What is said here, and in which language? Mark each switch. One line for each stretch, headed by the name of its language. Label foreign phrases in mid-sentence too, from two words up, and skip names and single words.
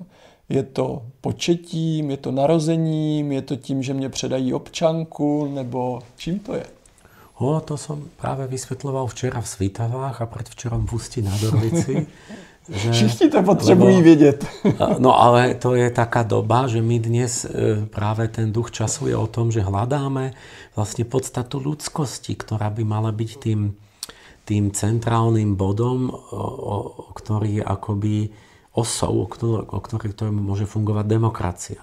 Czech: Je to početím, je to narozením, je to tím, že mě předají občanku, nebo čím to je?
Slovak: To som práve vysvetľoval včera v Svitavách a predvčerom v Ústí nad Orlici.
Czech: Všichni to potřebují vědět.
Slovak: No ale to je taká doba, že my dnes práve ten duch času je o tom, že hľadáme vlastne podstatu ľudskosti, ktorá by mala byť tým centrálnym bodom, ktorý je akoby osou, o ktorej môže fungovať demokracia.